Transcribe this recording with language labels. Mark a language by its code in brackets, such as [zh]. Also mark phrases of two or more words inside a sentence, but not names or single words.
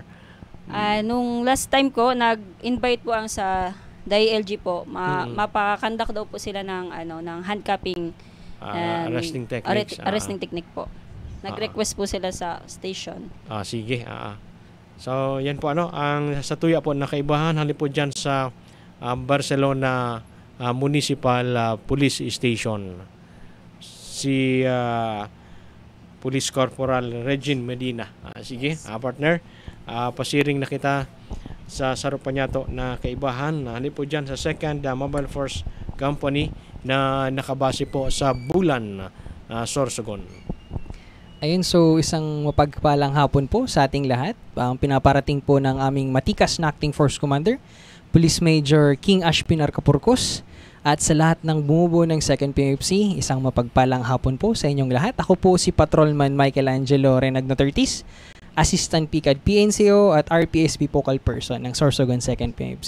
[bik] Nung [en] last time [bik] ko, nag-invite po ang sa DILG po, mapakandak daw po sila ng handcuffing [en] arresting techniques. Arresting technique [tl] po. Nag-request po sila sa station. [bik] Sige. So, yan po ang sa tuya po na kaibahan halip po dyan sa Barcelona Municipal Police Station. Si Police Corporal Regine Medina. Sige, partner. Pasiring na kita sa Sarupanyato na kaibahan. Halip po dyan sa 2nd Mobile Force Company na nakabase po sa Bulan, Sorsogon. [tl] Ayun, so isang mapagpalang hapon po sa ating lahat. Ang pinaparating po ng aming matikas na Acting Force Commander, Police Major King Ash Pinar Capurcos, at sa lahat ng bumubuo ng 2nd PFC, isang mapagpalang hapon po sa inyong lahat. Ako po si Patrolman Michelangelo Renagno Tertis, Assistant PCAD PNCO at RPSB Focal Person ng Sorsogon 2nd PFC.